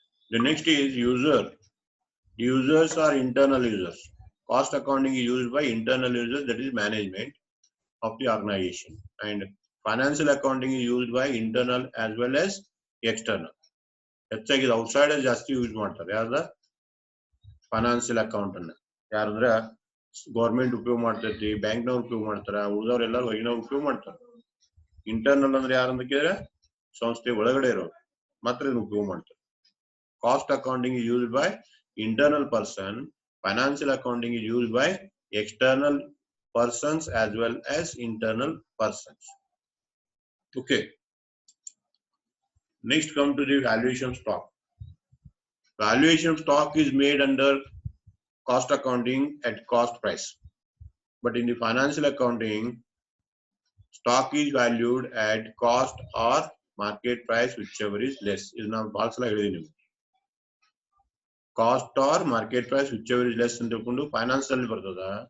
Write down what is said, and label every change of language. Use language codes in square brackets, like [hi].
[en] The next is user. Users are internal users. Cost accounting is used by internal users, that is management of the organization, and financial accounting is used by internal as well as external. [kn] ಹೆಚ್ಚಾಗಿ outside ಜಾಸ್ತಿ use ಮಾಡ್ತಾರೆ. ಯಾರ್ದ financial account ಅನ್ನ ಯಾರಂದ್ರ government ಉಪಯೋಗ ಮಾಡ್ತೈತಿ, ಬ್ಯಾಂಕ್ನವ್ರು ಉಪಯೋಗ ಮಾಡ್ತಾರ, ಉಳಿದವ್ರೆಲ್ಲ ಹೊರಗಿನವ್ರು ಉಪಯೋಗ ಮಾಡ್ತಾರ. ಇಂಟರ್ನಲ್ ಅಂದ್ರೆ ಯಾರಂತ ಕೇಳಿದ್ರೆ ಸಂಸ್ಥೆ ಒಳಗಡೆ ಇರೋರು ಮಾತ್ರ ಇದನ್ನ ಉಪಯೋಗ ಮಾಡ್ತಾರೆ. [en] Cost accounting is used by internal person. Financial accounting is used by external persons as well as internal persons. Okay. Next, come to the valuation of stock. Valuation of stock is made under cost accounting at cost price. But in the financial accounting, stock is valued at cost or market price, whichever is less. Is now cost or market price whichever is less [kn] ಅಂತ ತಿಳ್ಕೊಂಡು [en] finance [kn] ಅಲ್ಲಿ ಬರ್ತದ.